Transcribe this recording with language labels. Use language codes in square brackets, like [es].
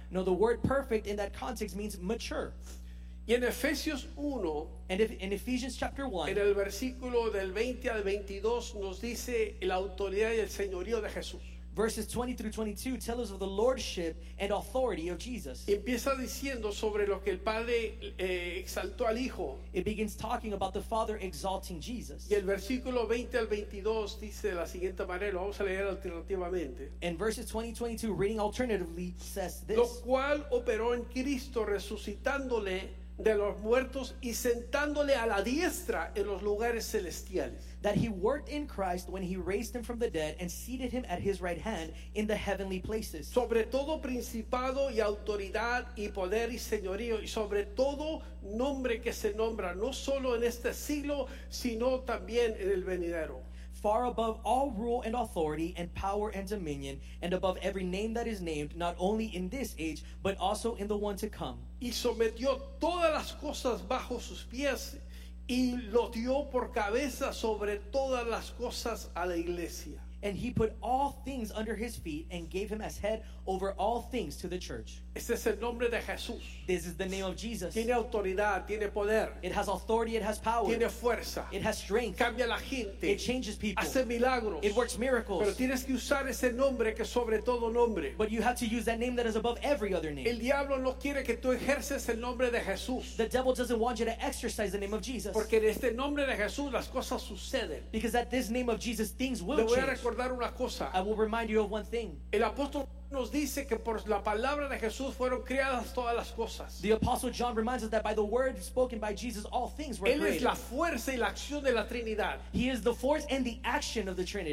[en] No, the word perfect in that context means mature. [es] Y en Efesios 1, [en] and if, in Ephesians chapter 1, [es] en el versículo del 20 al 22, nos dice la autoridad y el señorío de Jesús. [en] Verses 20 through 22 tell us of the lordship and authority of Jesus. [es] Empieza diciendo sobre lo que el Padre exaltó al Hijo. [en] It begins talking about the Father exalting Jesus. [es] Y el versículo 20 al 22 dice de la siguiente manera, lo vamos a leer alternativamente. [en] And verses 20 22 reading alternatively says this. [es] Lo cual operó en Cristo resucitándole de los muertos y sentándole a la diestra en los lugares celestiales. [en] That he worked in Christ when he raised him from the dead and seated him at his right hand in the heavenly places. [es] Sobre todo principado y autoridad y poder y señorío y sobre todo nombre que se nombra no solo en este siglo sino también en el venidero. [en] Far above all rule and authority and power and dominion and above every name that is named, not only in this age but also in the one to come. [es] Y sometió todas las cosas bajo sus pies y lo dio por cabeza sobre todas las cosas a la iglesia. [en] And he put all things under his feet and gave him as head over all things to the church. [es] Este es el nombre de Jesús. [en] This is the name of Jesus. [es] Tiene autoridad, tiene poder. [en] It has authority, it has power. [es] Tiene fuerza. [en] It has strength. [es] Cambia la gente. [en] It changes people. [es] Hace milagros. [en] It works miracles. [es] Pero tienes que usar ese nombre que sobre todo nombre. [en] But you have to use that name that is above every other name. [es] El diablo no quiere que tú ejerces el nombre de Jesús. [en] The devil doesn't want you to exercise the name of Jesus. [es] Porque en este nombre de Jesús las cosas suceden. [en] Because at this name of Jesus things will change. [es] Le voy a recordar una cosa. [en] I will remind you of one thing. [es] El apóstol nos dice que por la palabra de Jesús fueron creadas todas las cosas. [en] The apostle John reminds us that by the word spoken by Jesus all things were created. [es] Él es la fuerza y la acción de la Trinidad. [en] He is the force and the action of the Trinity.